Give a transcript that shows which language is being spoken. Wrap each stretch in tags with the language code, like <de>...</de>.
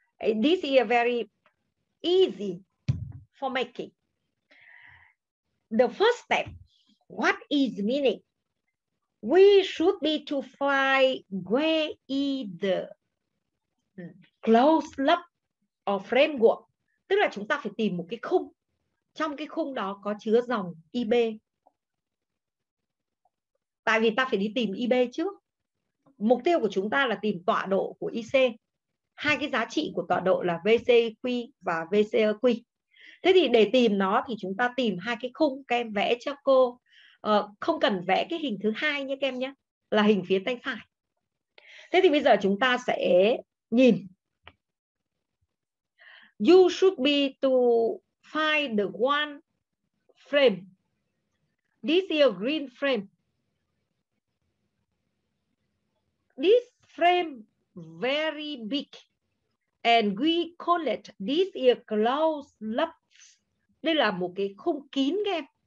<en>This is very easy for making. The first step, what is meaning? We should be to find where is the closed loop of framework.</en> <vi>Tức là chúng ta phải tìm một cái khung. Trong cái khung đó có chứa dòng IB. Tại vì ta phải đi tìm IB trước. Mục tiêu của chúng ta là tìm tọa độ của IC. Hai cái giá trị của tọa độ là VCQ và VCQ. Thế thì để tìm nó thì chúng ta tìm hai cái khung. Các em vẽ cho cô. Không cần vẽ cái hình thứ hai nhé các em nhé. Là hình phía tay phải. Thế thì bây giờ chúng ta sẽ nhìn.</vi> <en>You should be to find the one frame. This is a green frame. This frame very big. And we call it, this is a closed loop.</en> <vi>Đây là một cái khung kín các em.</vi>